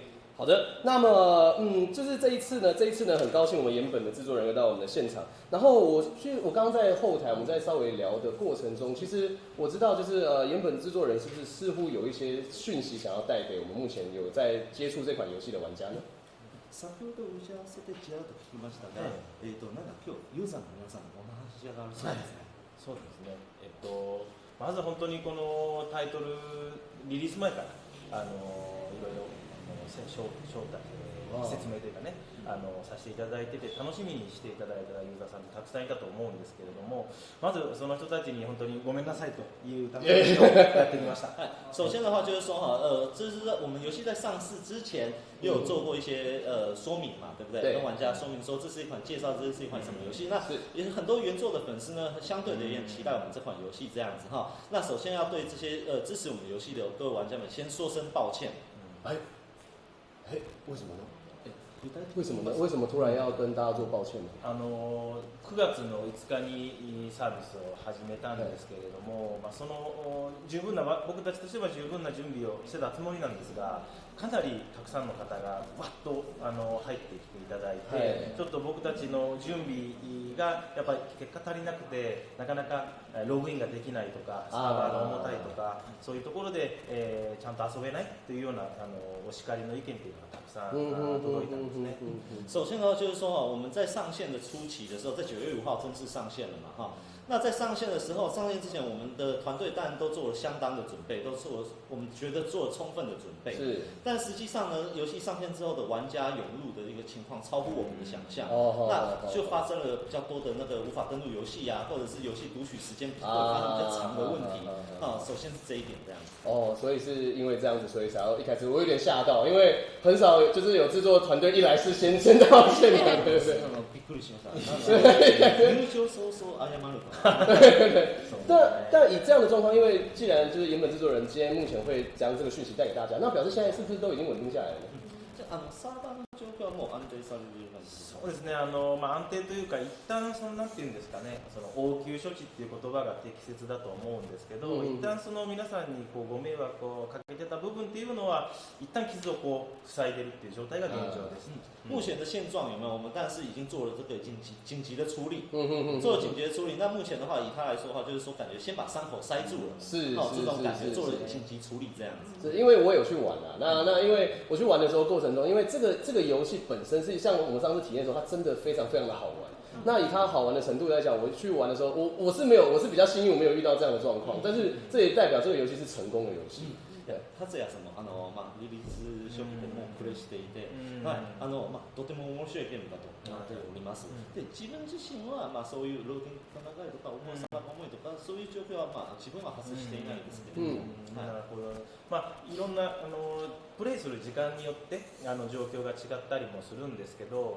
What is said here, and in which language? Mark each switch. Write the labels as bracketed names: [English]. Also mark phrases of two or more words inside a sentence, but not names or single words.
[Chinese] 好的，那么就是这一次呢，很高兴我们岩本的制作人又到我们的现场。然后我刚刚在后台我们在稍微聊的过程中，其实我知道就是岩本制作人是不是似乎有一些讯息想要带给我们目前有在接触这款游戏的玩家呢？ [Japanese] 先ほど打ち合わせでちらっと聞きましたが、なんか今日ユーザーの皆さんお話があるそうですね。そうですね。まず本当にこのタイトルリリース前からいろいろ説明というかね、させていただいてて楽しみにしていただいたユーザーさんってたくさんいたと思うんですけれども、まずその人たちに本当にごめんなさいというためにやってみました。 [Chinese] 首先的话就是说哈，这是我们游戏在上市之前也有做过一些说明嘛，对不对？对，跟玩家说明说这是一款介绍，这是一款什么游戏。那也很多原作的粉丝呢，相对的也很期待我们这款游戏这样子哈。那首先要对这些支持我们游戏的各位玩家们先说声抱歉。为什么呢？为什么呢？为什么突然要跟大家做抱歉呢 [Japanese] ？9月の5日にサービスを始めたんですけれども、その僕たちとしては十分な準備をしてたつもりなんですが、かなりたくさんの方がわっと入ってきていただいて、ちょっと僕たちの準備がやっぱり結果足りなくてなかなかログインができないとかサーバーが重たいとかそういうところで、ちゃんと遊べないというようなお叱りの意見というのがたくさん届いたんですね。 [Chinese] 首先呢，就是说我们在上线的初期的时候，在9月5号正式上线了嘛，哈。那在上线的时候，上线之前，我们的团队当然都做了相当的准备，都做了我们觉得做了充分的准备。是。但实际上呢，游戏上线之后的玩家涌入的一个情况超乎我们的想象，那就发生了比较多的那个无法登录游戏啊，或者是游戏读取时间会发生比较长的问题啊。首先是这一点这样子。所以是因为这样子，所以才要一开始我有点吓到，因为很少就是有制作团队一来是先道歉的，对不对？ [Japanese] びっくりしました。入場早々謝るか。 [Chinese] 对，但以这样的状况，因为既然就是原本制作人今天目前会将这个讯息带给大家，那表示现在是不是都已经稳定下来了呢？ [Japanese] サーバーの状況はもう安定されている感じですか？そうですね、安定というか一旦なんていうんですかね、その応急処置っていう言葉が適切だと思うんですけど、一旦その皆さんにご迷惑をかけてた部分っていうのは一旦傷を塞いでるっていう状態が現状です。 [Chinese] 目前的现状有没有？我们但是已经做了这个紧急的处理，做了紧急的处理。那目前的话，以他来说的话，就是说感觉先把伤口塞住了，这种感觉做了紧急处理这样子。是因为我有去玩啊，那因为我去玩的时候过程中，因为这个游戏本身是像我们上次体验的时候，它真的非常非常的好玩。那以它好玩的程度来讲，我去玩的时候，我是比较幸运，我没有遇到这样的状况。但是这也代表这个游戏是成功的游戏。 [Japanese] 達也さんもリリース初期でもプレイしていて、とても面白いゲームだと思っております。で自分自身はそういうローディングが長いとか重いとかそういう状況は自分は発生していないんですけれども、なるほど。いろんなプレイする時間によって状況が違ったりもするんですけど。